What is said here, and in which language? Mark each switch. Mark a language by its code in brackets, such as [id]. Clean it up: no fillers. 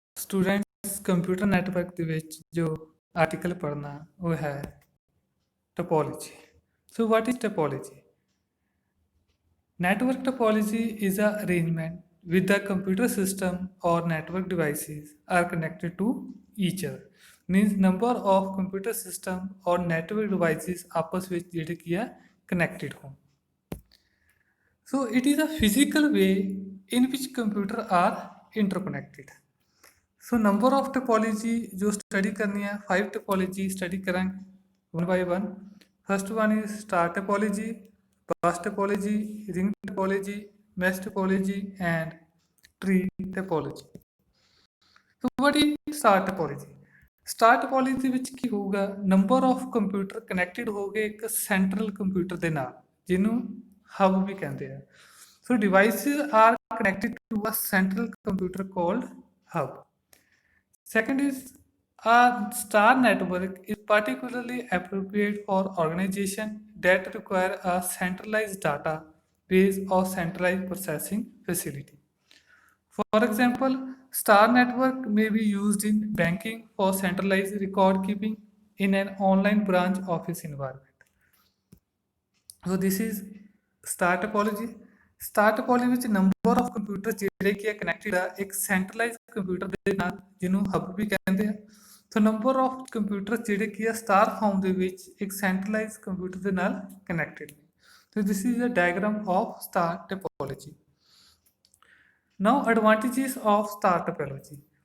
[pa] Students computer network ਦੇ ਵਿੱਚ ਜੋ ਆਰਟੀਕਲ ਪੜ੍ਹਨਾ ਉਹ ਹੈ topology. [en] So what is topology? Network topology is a arrangement with the computer system or network devices are connected to each other. Means number of computer system or network devices [pa] आपस ਵਿੱਚ ਜਿਹੜੇ ਕੀ ਆ [en] connected [pa] ਹੋਣ। [en] So it is a physical way in which computer are interconnected. [hi] So number of topology जो study करनी है 5 topology study करेंगे [en] One by one. First one is star topology, bus topology, ring topology, mesh topology and tree topology. तो what is star topology? [pa] Star topology ਵਿੱਚ ਕੀ ਹੋਊਗਾ, [en] number of computer connected [pa] ਹੋਗੇ ਇੱਕ ਸੈਂਟਰਲ ਕੰਪਿਊਟਰ ਦੇ ਨਾਲ ਜਿਹਨੂੰ ਹਬ ਵੀ ਕਹਿੰਦੇ ਆ। [en] So devices are connected to a central computer called hub. Second is a star network is particularly appropriate for organization that require a centralized database or centralized processing facility. For example, star network may be used in banking for centralized record keeping in an online branch office environment. So this is star topology. [pa] Star ਟੋਪੋਲॉजी ਵਿੱਚ [en] number of computer [pa] ਜਿਹੜੇ ਕੀ connected ਆ ਇੱਕ centralise computer ਦੇ ਨਾਲ ਜਿਹਨੂੰ ਹਬ ਵੀ ਕਹਿੰਦੇ ਆ। ਸੋ [en] number of computer [pa] ਜਿਹੜੇ ਕੀ ਆ ਸਟਾਰ ਫਾਰਮ ਦੇ ਵਿੱਚ ਇੱਕ ਸੈਂਟਰਲਾਈਜ਼ ਕੰਪਿਊਟਰ ਦੇ ਨਾਲ ਕਨੈਕਟਡ ਨੇ। [en] So this is a diagram of star topology. Now advantages of star topology.